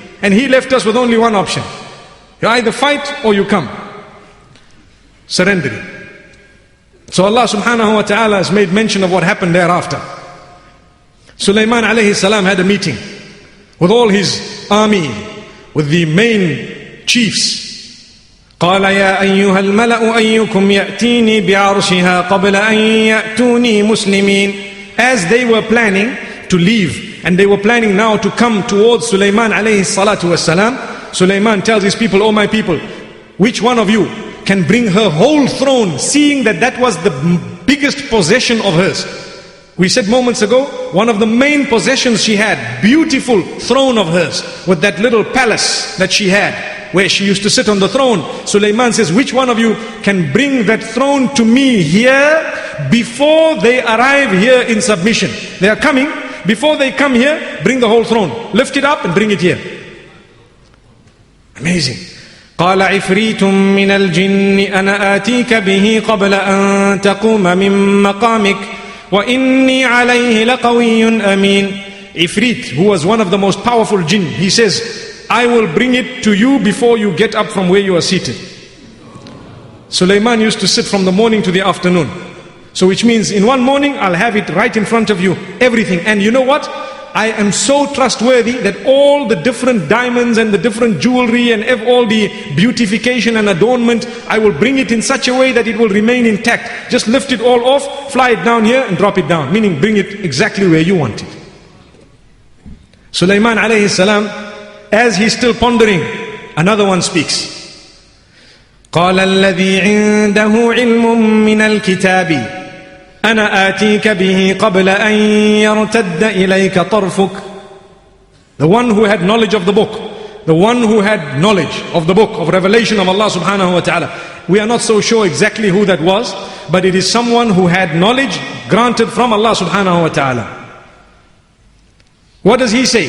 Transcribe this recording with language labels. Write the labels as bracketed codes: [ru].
[en] And he left us with only one option. You either fight or you come. Surrendering. So Allah subhanahu wa ta'ala has made mention of what happened thereafter. Sulaiman alayhi salam had a meeting with all his army, with the main chiefs. [ar] قال يا أيها الملأ أيكم يأتيني بعرشها قبل أن يأتوني مسلمين. [en] As they were planning to leave, and they were planning now to come towards Sulaiman alayhi salatu wasalam, Sulaiman tells his people, oh my people, which one of you can bring her whole throne, seeing that that was the biggest possession of hers. We said moments ago, one of the main possessions she had, beautiful throne of hers, with that little palace that she had, where she used to sit on the throne. Sulaiman says, which one of you can bring that throne to me here before they arrive here in submission? They are coming. Before they come here, bring the whole throne. Lift it up and bring it here. Amazing. [ar] قال عفريت من الجن أنا آتيك به قبل أن تقوم من مقامك وإني عليه لقوي أمين. [en] Ifrit, who was one of the most powerful jinn, he says, I will bring it to you before you get up from where you are seated. Sulaiman used to sit from the morning to the afternoon. So which means in one morning I'll have it right in front of you, everything. And you know what? I am so trustworthy that all the different diamonds and the different jewelry and all the beautification and adornment, I will bring it in such a way that it will remain intact. Just lift it all off, fly it down here and drop it down. Meaning bring it exactly where you want it. Sulaiman alayhi salam, as he's still pondering, another one speaks. [ar] قال الذي عنده علم من الكتاب أنا آتيك به قبل أن يرتد إليك طرفك. [en] The one who had knowledge of the book, the one who had knowledge of the book of revelation of Allah subhanahu wa ta'ala, We are not so sure exactly who that was, but it is someone who had knowledge granted from Allah subhanahu wa ta'ala. What does he say?